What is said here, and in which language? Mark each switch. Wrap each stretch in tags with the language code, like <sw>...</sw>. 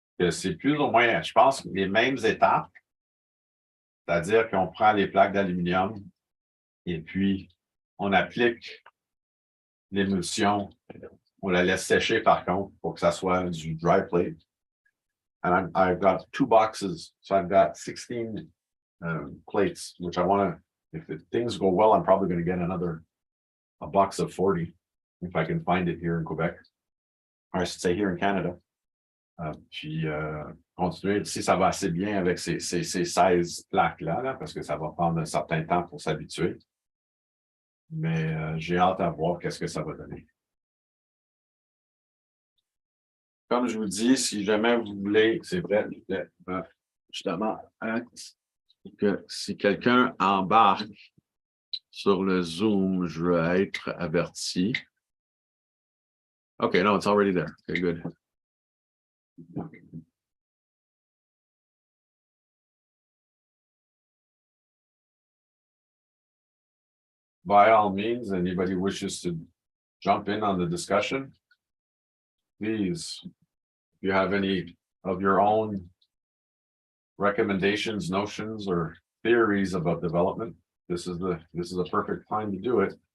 <fr>C'est plus ou moins, je pense, les mêmes étapes, c'est-à-dire qu'on prend les plaques d'aluminium et puis on applique l'émulsion, on la laisse sécher par contre pour que ça soit du dry plate.</fr> <en>And I've got 2 boxes, so I've got 16 plates, which I want to, if things go well, I'm probably going to get a box of 40 if I can find it here in Quebec, or I should say here in Canada.</en> <fr>Puis continuer, si ça va assez bien avec ces 16 plaques-là, là, parce que ça va prendre un certain temps pour s'habituer. Mais j'ai hâte à voir qu'est-ce que ça va donner. Comme je vous dis, si jamais vous voulez, c'est vrai, justement, que si quelqu'un embarque sur le Zoom, je veux être averti.</fr> <en>Okay, no, it's already there. Okay, good. By all means, anybody wishes to jump in on the discussion, please, if you have any of your own recommendations, notions, or theories about development, this is a perfect time to do it.</en>